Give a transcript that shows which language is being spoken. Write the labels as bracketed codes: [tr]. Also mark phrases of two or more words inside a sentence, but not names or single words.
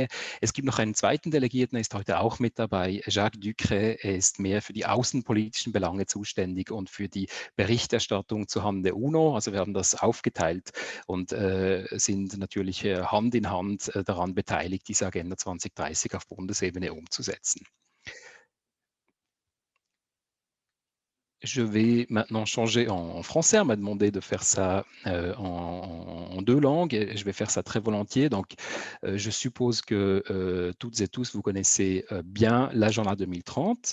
[de] Es gibt noch einen zweiten Delegierten, der ist heute auch mit dabei, Jacques Ducret, er ist mehr für die außenpolitischen Belange zuständig und für die Berichterstattung zuhanden der UNO. Also wir haben das aufgeteilt und sind natürlich Hand in Hand daran beteiligt, diese Agenda 2030 auf Bundesebene umzusetzen. [fr] Je vais maintenant changer en français. On m'a demandé de faire ça en 2 langues et je vais faire ça très volontiers. Donc, je suppose que toutes et tous, vous connaissez bien l'agenda 2030.